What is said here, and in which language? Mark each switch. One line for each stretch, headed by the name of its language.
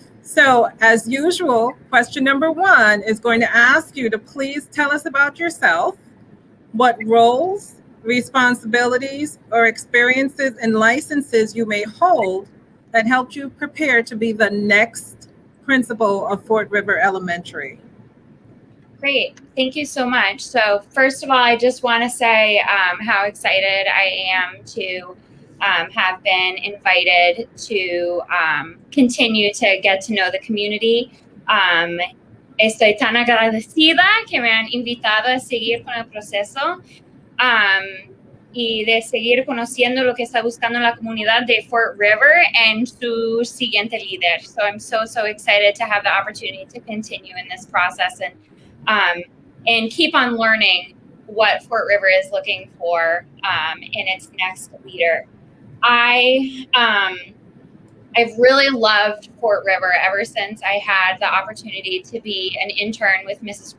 English: So as usual, question number 1 is going to ask you to please tell us about yourself, what roles, responsibilities, or experiences and licenses you may hold that helped you prepare to be the next principal of Fort River Elementary. Great. Thank you so much. So first of all, I just want to say how excited I am to have been invited to continue to get to know the community.
Spanish: Estoy tan agradecida que me han invitado a seguir con el proceso y de seguir conociendo lo que está buscando la comunidad de Fort River and su siguiente líder.
English: So I'm so excited to have the opportunity to continue in this process and keep on learning what Fort River is looking for in its next leader. I've really loved Fort River ever since I had the opportunity to be an intern with Mrs.